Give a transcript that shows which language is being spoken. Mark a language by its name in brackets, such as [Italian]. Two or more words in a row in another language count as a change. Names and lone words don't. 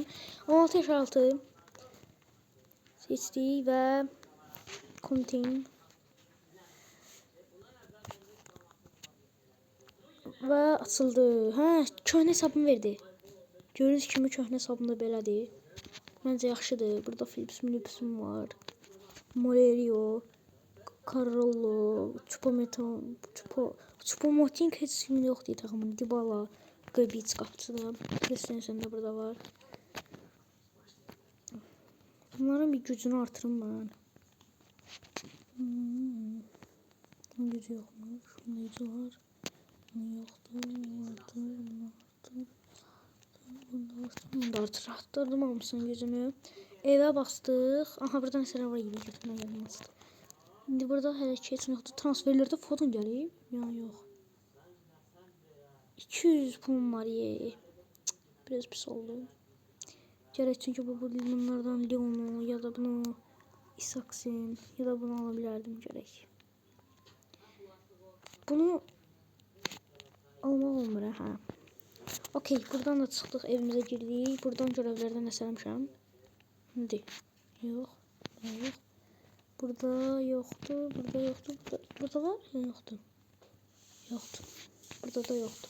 [Azerbaijani] 16 yaş altı seçdik və continue və açıldı. Hə, köhnə hesabımı verdi. Gördüyünüz kimi köhnə hesabımda belədir. Məncə yaxşıdır. Burada Philips var. Molerio, Carollo, Choupo-Moting heç kim yoxdur takımın. Dybala, Gabic qapıçıda. [Turkish] Christensen de burada var. Bunların bir gücünü artırım ben. Gücü yokmuş. Bunda gücü var. Yoktu. Bunda artırdım almışsın gücünü. Eve bastık. Aha burada mesela var gibi götürmeye gelmez. [Azerbaijani] Şimdi burada hərəkət yoxdur. Transferlərdə Foden gəlib. Ya yox. 200 pulum var ye. Biraz pis oldu. [Turkish] Gerek çünkü bunlardan Leon'u ya da bunu Isaksen ya da bunu alabilirdim gerek. [Azerbaijani] Bunu almaq olmur ha. Okey, buradan da çıxdıq, evimizə girdik. Buradan görevlərdən əsərmişəm. İndi yox. Burada yoxdur. Burada var ya yoxdur. Burada da yoxdur.